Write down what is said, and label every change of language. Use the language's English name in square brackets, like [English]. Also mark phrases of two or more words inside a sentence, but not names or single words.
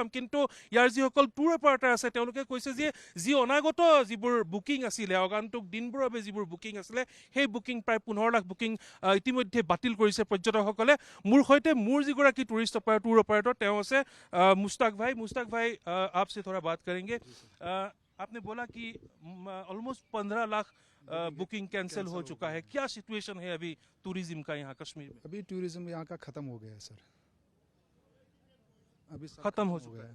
[Assamese] কিন্তু ইয়াৰ যিসকল টুৰ অপাৰেটৰ আছে তেওঁলোকে কৈছে যে যি অনাগত যিবোৰ বুকিং আছিলে, আগন্তুক দিনবোৰৰ বাবে যিবোৰ বুকিং আছিলে, সেই বুকিং প্ৰায় 15 লাখ বুকিং ইতিমধ্যে বাতিল কৰিছে পৰ্যটকসকলে। মোৰ সৈতে মোৰ যিগৰাকী টুৰ অপাৰেটৰ তেওঁ আছে মুস্তাক ভাই। [Hindi] मुश्ताक भाई, आपसे थोड़ा बात करेंगे। आपने बोला कि ऑलमोस्ट 15 लाख बुकिंग कैंसिल हो चुका है। क्या सिचुएशन है अभी टूरिज्म का यहाँ कश्मीर में? अभी टूरिज्म यहाँ का ख़त्म हो गया है सर, अभी ख़त्म हो चुका है?